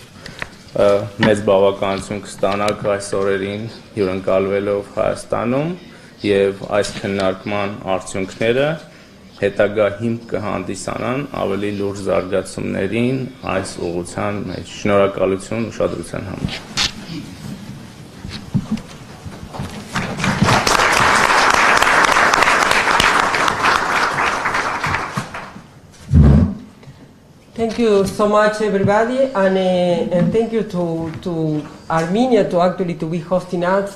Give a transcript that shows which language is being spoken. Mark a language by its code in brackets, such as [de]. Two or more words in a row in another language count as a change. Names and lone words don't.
[hy] մեծ բավականություն կստանաք այս օրերին հյուրընկալվելով Հայաստանում և այս քննարկման արդյունքները հետագա հիմք կհանդիսանան ավելի լուրջ զարգացումներին այս ուղղության մեջ։ Շնորհակալություն ուշադրության համար։ [en] Thank you so much, everybody, and thank you to Armenia to be hosting us.